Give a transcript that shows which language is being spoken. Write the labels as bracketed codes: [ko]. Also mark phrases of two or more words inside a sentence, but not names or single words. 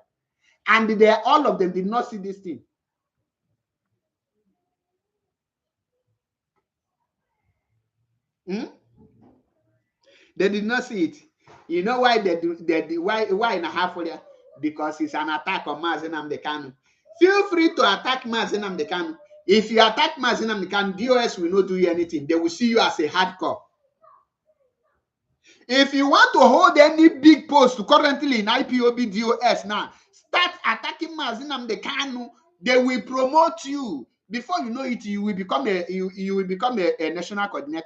[en] And all of them did not see this thing. They did not see it. You know why they do? Why in a half for there? Because it's an attack on Mazi Nnamdi Kanu. Feel free to attack Mazi Nnamdi Kanu. If you attack Mazi Nnamdi Kanu, DOS will not do you anything. They will see you as a hardcore. If you want to hold any big post currently in IPOB DOS now, start attacking Mazi Nnamdi Kanu. They will promote you. Before you know it, you will become a national coordinator.